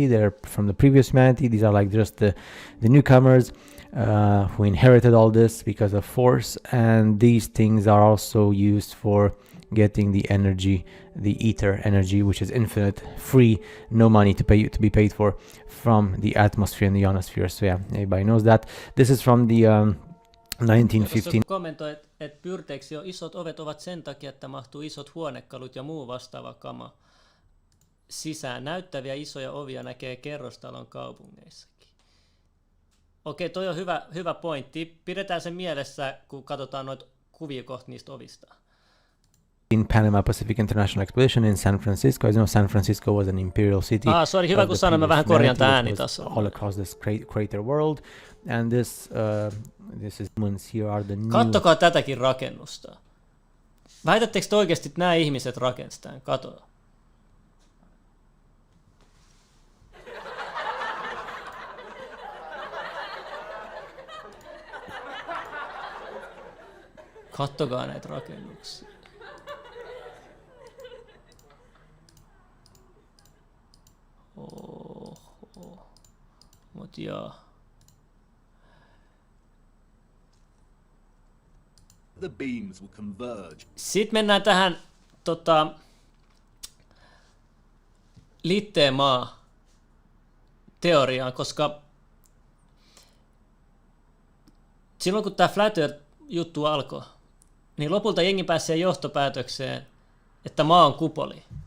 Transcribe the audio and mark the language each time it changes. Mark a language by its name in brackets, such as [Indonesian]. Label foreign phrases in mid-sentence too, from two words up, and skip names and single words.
[English] They're from the previous humanity. These are like just the newcomers who inherited all this because of force. And these things are also used for getting the energy, the ether energy, which is infinite, free, no money to be paid for, from the atmosphere and the ionosphere. So yeah, everybody knows that. This is from the 1915. [Finnish] Kommentoi, että Pyrteeksi jo isot ovet ovat sen takia, että mahtuu isot huonekalut ja muu vastaava kama sisään. Näyttäviä isoja ovia näkee kerrostalon kaupungeissakin. Okei, toi on hyvä pointti. Pidetään se mielessä, kun katsotaan noita kuvia kohta niistä ovista. [English] in Panama Pacific International Expedition in San Francisco. As you know, San Francisco was an imperial city. [Finnish] Sorry, hyvä [English] of [Finnish] kun [English] the [Finnish] sanoin, mä vähän [English] previous [Finnish] korjaan tää [English] humanity, was [Finnish] äänitasoa. [English] all across this crater world. And this is here are the new... [Finnish] Kattokaa tätäkin rakennusta. Väitättekö te oikeasti, että nämä ihmiset rakensivat tämän? Kato. Kattokaa näitä rakennuksia. Oho. Mut joo. [English] The beams will converge. [Finnish] Sitten mennään tähän litteemaa teoriaan, koska silloin kun tämä [English] Flat Earth- [Finnish] juttu alkoi, niin lopulta jengi pääsi siihen johtopäätökseen, että maa on kupoli.